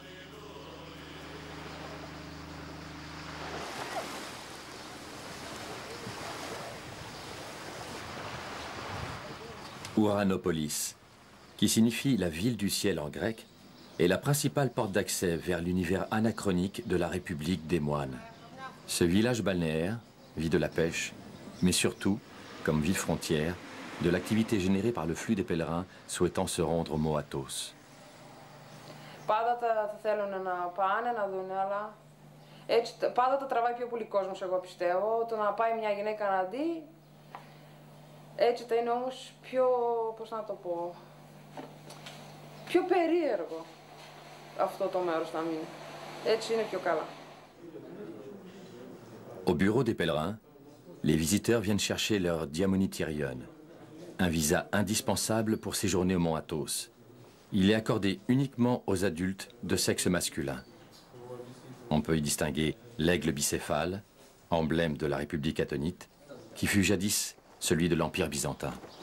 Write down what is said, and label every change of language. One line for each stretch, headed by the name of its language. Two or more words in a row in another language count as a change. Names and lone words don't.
French: Ouranopolis, qui signifie la ville du ciel en grec, est la principale porte d'accès vers l'univers anachronique de la République des moines. Ce village balnéaire vit de la pêche, mais surtout, comme ville frontière, de l'activité générée par le flux des pèlerins souhaitant se rendre au mont Athos.
Greek: Πάντα θα θέλουν να πάνε, να δουν, αλλά έτσι πάντα το τραβάει πιο πολύ κόσμος, εγώ πιστεύω. Το να πάει μια γυναίκα να δει, έτσι θα είναι όμως πιο, πώς να το πω, πιο περίεργο αυτό το μέρος θα μείνει. Έτσι είναι πιο καλά.
French: Au bureau des pèlerins, les visiteurs viennent chercher leur diamonityrion, un visa indispensable pour séjourner au mont Athos. Il est accordé uniquement aux adultes de sexe masculin. On peut y distinguer l'aigle bicéphale, emblème de la République athénite, qui fut jadis celui de l'Empire byzantin.